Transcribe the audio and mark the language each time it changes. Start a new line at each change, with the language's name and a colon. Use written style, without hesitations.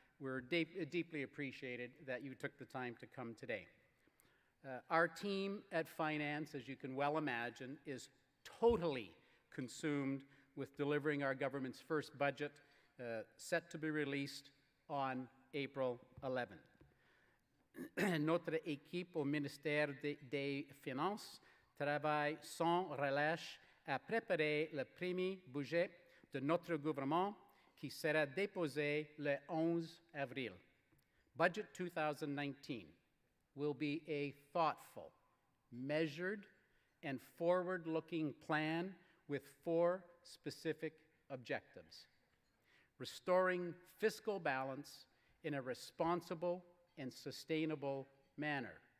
English: We're deeply appreciated that you took the time to come today. Our team at Finance, as you can well imagine, is totally consumed with delivering our government's first budget, set to be released on April 11.
French: Notre équipe au ministère des Finances travaille sans relâche à préparer le premier budget de notre gouvernement qui sera déposé le 11 avril.
English: Budget 2019 will be a thoughtful, measured, and forward-looking plan with 4 specific objectives: restoring fiscal balance in a responsible and sustainable manner,